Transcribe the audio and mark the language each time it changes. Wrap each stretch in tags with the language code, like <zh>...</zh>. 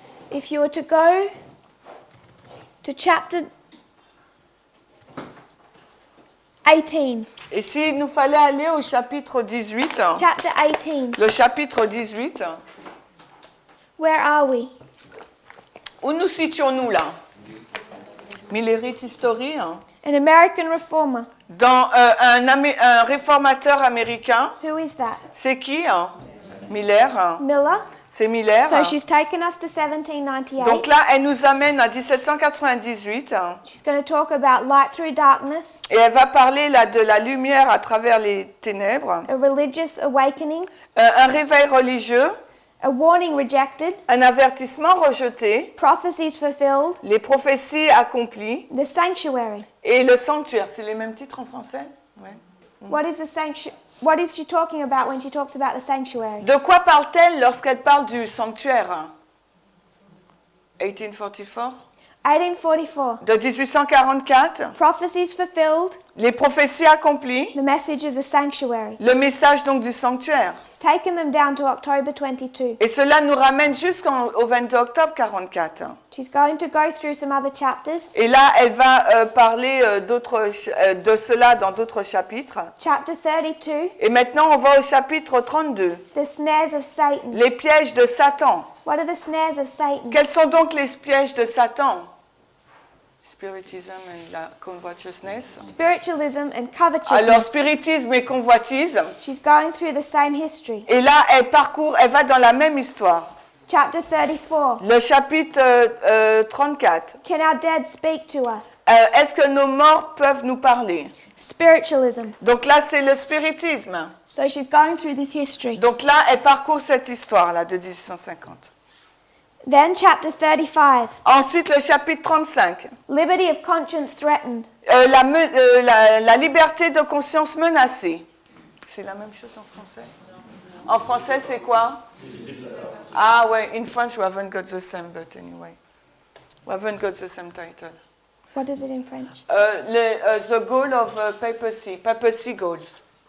<en>If you were to go to chapter 18,</en> <fr>Et s'il nous fallait aller au chapitre 18,</fr> <en>chapter 18,</en> <fr>le chapitre 18,</fr> <en>where are we?</en> <fr>où nous situons-nous là?</fr> <en>Millerite History, An American reformer.</en> <fr>dans un réformateur américain.</fr> <en>Who is that?</en> <fr>C'est qui? Miller.</fr> <en>Miller.</en> <fr>C'est Miller.</fr> <en>So she's taken us to 1798.</en> <fr>Donc là, elle nous amène à 1798</fr> <en>She's going to talk about light through darkness,</en> <fr>et elle va parler là de la lumière à travers les ténèbres,</fr> <en>a religious awakening,</en> <fr>un réveil religieux,</fr> <en>a warning rejected,</en> <fr>un avertissement rejeté,</fr> <en>prophecies fulfilled,</en> <fr>les prophéties accomplies</fr> <en>the sanctuary.</en> <fr>et le sanctuaire. C'est les mêmes titres en français? Ouais.</fr> <en>What is the What is she talking about when she talks about the sanctuary?</en> <fr>De quoi parle-t-elle lorsqu'elle parle du sanctuaire?</fr> <en>1844? 1844.</en> <fr>De 1844?</fr> <en>Prophecies fulfilled,</en> <fr>Les prophéties accomplies,</fr> <en>the message of the sanctuary.</en> <fr>le message donc du sanctuaire.</fr> <en>She's taken them down to October 22.</en> <fr>Et cela nous ramène jusqu'au 22 octobre 44.</fr> <en>She's going to go through some other chapters.</en> <fr>Et là, elle va parler de cela dans d'autres chapitres.</fr> <en>Chapter 32,</en> <fr>Et maintenant, on va au chapitre 32.</fr> <en>the snares of Satan.</en> <fr>Les pièges de Satan.</fr> <en>What are the snares of Satan?</en> <fr>Quels sont donc les pièges de Satan?</fr> <en>Spiritism and la covetousness. Spiritualism and</en> <fr>Alors,</fr> <en>covetousness.</en> <fr>spiritisme et convoitise.</fr> <en>She's going through the same history.</en> <fr>Et là, elle va dans la même histoire.</fr> <en>Chapter 34.</en> <fr>Le chapitre 34.</fr> <en>Can our dead speak to us?</en> <fr>Est-ce que nos morts peuvent nous parler?</fr> <en>Spiritualism.</en> <fr>Donc là, c'est le spiritisme.</fr> <en>So she's going through this history.</en> <fr>Donc là, elle parcourt cette histoire-là de 1850.</fr> <en>Then chapter 35.</en> <fr>Ensuite, le chapitre 35.</fr> <en>Liberty of conscience threatened.</en> <fr>La liberté de conscience menacée. C'est la même chose en français? En français, c'est quoi? Ah ouais,</fr> <en>in French we haven't got the same, but anyway. We haven't got the same title. What is it in French? The goal of papacy goals.</en>